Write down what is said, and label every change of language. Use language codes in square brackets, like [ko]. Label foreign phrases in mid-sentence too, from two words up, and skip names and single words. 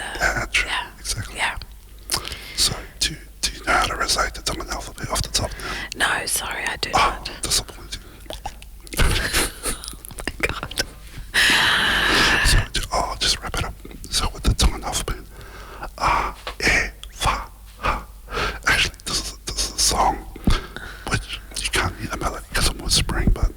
[en] Yeah, true. yeah, Exactly. yeah. So, do you know how to recite the Tongan alphabet off the top now? No, sorry, I do Oh, not. disappointing. God. So, I'll just wrap it up. So, with the Tongan alphabet, [to] e, fa, ha. [en] Actually, this is a song which you can't hear the melody because I'm whispering.